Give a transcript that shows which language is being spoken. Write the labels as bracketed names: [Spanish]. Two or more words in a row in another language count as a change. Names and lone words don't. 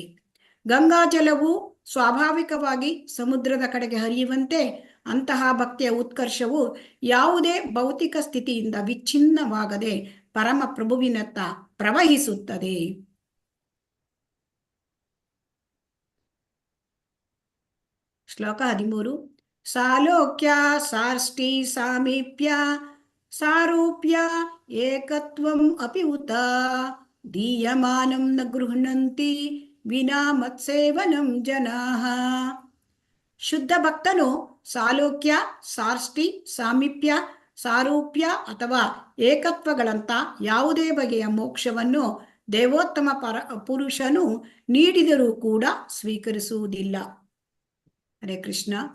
[Kannada] ಗಂಗಾಜಲವು ಸ್ವಾಭಾವಿಕವಾಗಿ ಸಮುದ್ರದ ಕಡೆಗೆ ಹರಿಯುವಂತೆ ಅಂತಹ ಭಕ್ತಿಯ ಉತ್ಕರ್ಷವು ಯಾವುದೇ ಭೌತಿಕ ಸ್ಥಿತಿಯಿಂದ ವಿಚ್ಛಿನ್ನವಾಗದೆ ಪರಮ ಪ್ರಭುವಿನತ್ತ ಪ್ರವಹಿಸುತ್ತದೆ. ಶ್ಲೋಕ 13. [Sanskrit] ಸಾಲೋಕ್ಯ ಸಾರ್ಷ್ಟಿ ಸಾಮೀಪ್ಯ ಸಾರೂಪ್ಯ ಏಕತ್ವಂ ಅಪಿ ಉತ ದೀಯಮಾನಂ ನ ಗೃಹ್ಣಂತಿ ವಿನಾ ಮತ್ಸೇವನಂ ಜನಾಃ. [Kannada] ಶುದ್ಧ ಭಕ್ತನು ಸಾಲೋಕ್ಯ, ಸಾರ್ಷ್ಟಿ, ಸಾಮೀಪ್ಯ, ಸಾರೂಪ್ಯ ಅಥವಾ ಏಕತ್ವಗಳಂತ ಯಾವುದೇ ಬಗೆಯ ಮೋಕ್ಷವನ್ನು ದೇವೋತ್ತಮ ಪುರುಷನು ನೀಡಿದರೂ ಕೂಡ ಸ್ವೀಕರಿಸುವುದಿಲ್ಲ. ಹರೇ ಕೃಷ್ಣ.